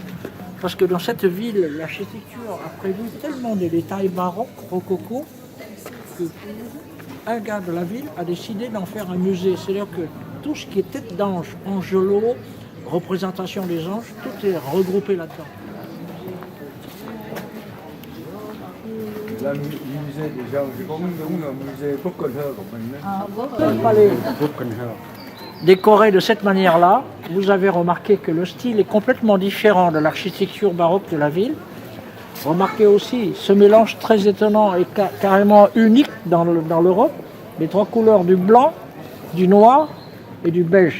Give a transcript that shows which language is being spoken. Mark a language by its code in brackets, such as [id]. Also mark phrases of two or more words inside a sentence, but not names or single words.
[fr] Parce que dans cette ville, l'architecture a prévu tellement de détails baroques, rococo, que un gars de la ville a décidé d'en faire un musée. C'est-à-dire que tout ce qui est tête d'ange, angelot, représentation des anges, tout est regroupé là-dedans. Là, le musée des gens, j'ai pas mis le musée Buckenhall [vi] của mình đấy. [fr] Le palais décoré de cette manière-là, vous avez remarqué que le style est complètement différent de l'architecture baroque de la ville. Remarquez aussi ce mélange très étonnant et carrément unique dans l'Europe, les trois couleurs du blanc, du noir et du beige.